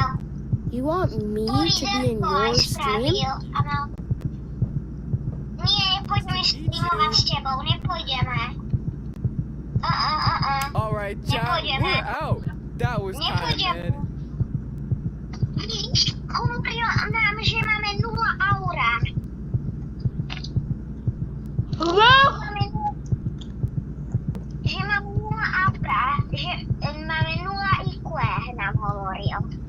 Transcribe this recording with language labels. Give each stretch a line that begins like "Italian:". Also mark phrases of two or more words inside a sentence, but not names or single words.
English: You want me to be in your stream?
Slovak: Áno. Nie, nepôjdeme streamovať s tebou, nepôjdeme.
English: Alright, Jack,
Slovak: Nepôjdeme.
English: we're out. That was kind of
Slovak: Nepôjdeme.
English: mid.
Slovak: Vidíš, hovoril nám, že máme 0 aura. Že máme 0 aura, že máme 0 IQ, nám hovoril.